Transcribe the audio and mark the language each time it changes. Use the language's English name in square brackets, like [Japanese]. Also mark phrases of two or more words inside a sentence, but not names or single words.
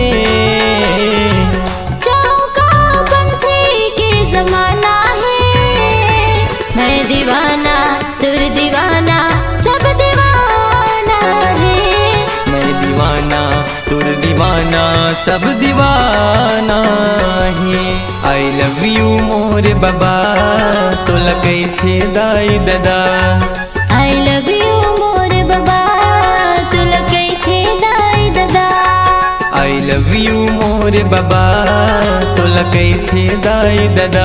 [Chhattisgarhi] चौका पंथी के जमाना है। मैं दीवाना तुर दीवाना सब दीवाना है। मैं दीवाना तुर दीवाना सब दीवाना है। [English] I love you [Chhattisgarhi] मोर बाबा तुला कई थे दाई दादा। [English] I love you [Chhattisgarhi] मोर बाबा [English] love you [Chhattisgarhi] मोरे बाबा तोला कैथे दाई दादा।